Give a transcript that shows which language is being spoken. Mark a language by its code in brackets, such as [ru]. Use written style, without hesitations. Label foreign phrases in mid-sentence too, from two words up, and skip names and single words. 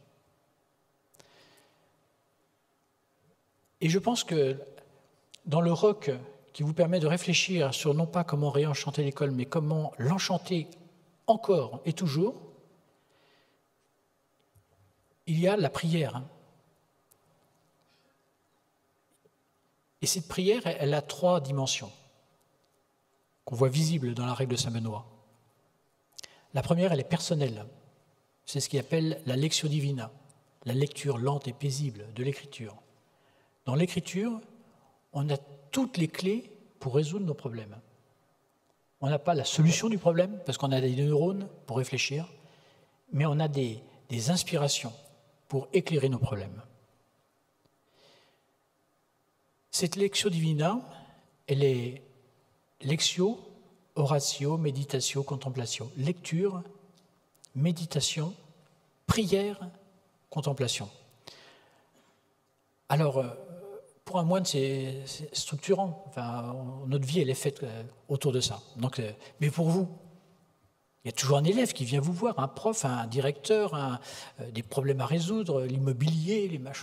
[fr] Et je pense que dans le roc qui vous permet de réfléchir sur non pas comment réenchanter l'école, mais comment l'enchanter encore et toujours, il y a la prière. Et cette prière, elle a 3 dimensions qu'on voit visibles dans la règle de Saint-Benoît. La première, elle est personnelle. C'est ce qu'il appelle la [la] lectio divina, [fr] la lecture lente et paisible de l'Écriture. Dans l'Écriture, on a toutes les clés pour résoudre nos problèmes. On n'a pas la solution du problème, parce qu'on a des neurones pour réfléchir, mais on a des inspirations pour éclairer nos problèmes. [la] Cette lectio divina, [fr] elle est [la] lectio, oratio, meditatio, contemplatio. [fr] Lecture, méditation, prière, contemplation. Alors, pour un moine, c'est structurant. Enfin, notre vie, elle est faite autour de ça. Donc, mais pour vous, il y a toujours un élève qui vient vous voir, un prof, un directeur, des problèmes à résoudre, l'immobilier, les machins.